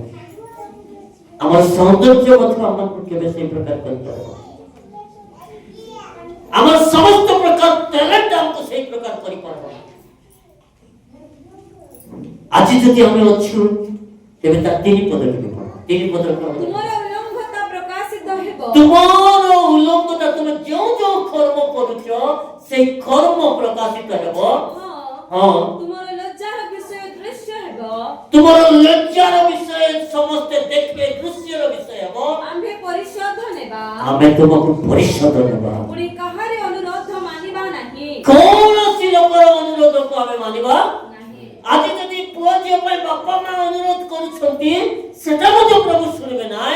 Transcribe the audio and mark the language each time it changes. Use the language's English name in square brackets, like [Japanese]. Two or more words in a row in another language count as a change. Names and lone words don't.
[Odia] ଆମର ସୌନ୍ଦର୍ଯ୍ୟ ମଧ୍ୟ ଆମକୁ କେବେ ସେଇ ପ୍ରକାର କରିପାରିବ, ଆମର ସମସ୍ତ ପ୍ରକାର ଟ୍ୟାଲେଣ୍ଟ ଆମକୁ ସେଇ ପ୍ରକାର କରିପାରିବ। ଆଜି ଯଦି ଆମେ ଅଛୁ, ତେବେ ତା 3 ପଦ ଟିକେ ପଢ। 3 ପଦ ତୁମର ଉଲ୍ଲଙ୍ଘତା ପ୍ରକାଶିତ ହେବ। ତୁମର ଉଲ୍ଲଙ୍ଘତା, ତୁମେ ଯେଉଁ ଯେଉଁ କର୍ମ କରୁଛ, ସେଇ କର୍ମ ପ୍ରକାଶିତ ହେବ। ହଁ ତୁମର ଲଜ୍ଜାର ବିଷୟ ଦୃଶ୍ୟ ହେବ। ତୁମର ଲଜ୍ଜାର ବିଷୟ ସମସ୍ତେ ଦେଖିବେ, ଦୃଶ୍ୟର ବିଷୟ ହେବ। ଆମ୍ଭେ ପରିଶୋଧ ନେବା, ଆମେ ତୁମକୁ ପରିଶୋଧ ନେବା। ପୁଣି କାହାରି ଅନୁରୋଧ ମାନିବା କୌଣସି ଲୋକର ଅନୁରୋଧକୁ ଆମେ ମାନିବା ଆଜି ଯଦି ପୁଅ ଝିଅ ପାଇଁ ବାପା ମା ଅନୁରୋଧ କରୁଛନ୍ତି ସେଟା ମଧ୍ୟ ପ୍ରଭୁ ଶୁଣିବେ ନାହିଁ।